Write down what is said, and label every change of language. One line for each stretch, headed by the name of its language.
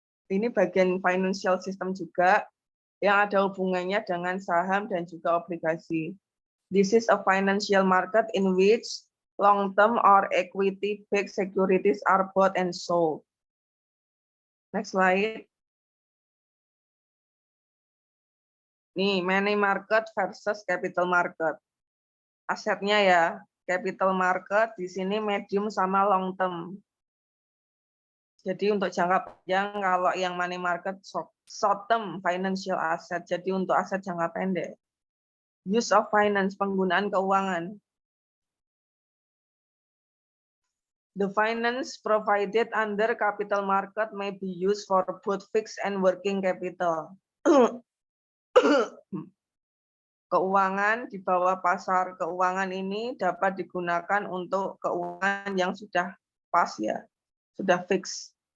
Indonesian: Ini bagian financial system juga yang ada hubungannya dengan saham dan juga obligasi.
English: This is a financial market in which long-term or equity-backed securities are bought and sold. Next slide.
Indonesian: Nih, money market versus capital market. Asetnya ya, capital market di sini medium sama long term. Jadi untuk jangka panjang, kalau yang money market short term financial asset. Jadi untuk aset jangka pendek. Use of finance, penggunaan keuangan.
English: The finance provided under capital market may be used for both fixed and working capital.
Indonesian: Keuangan di bawah pasar keuangan ini dapat digunakan untuk keuangan yang sudah pas ya, sudah fix.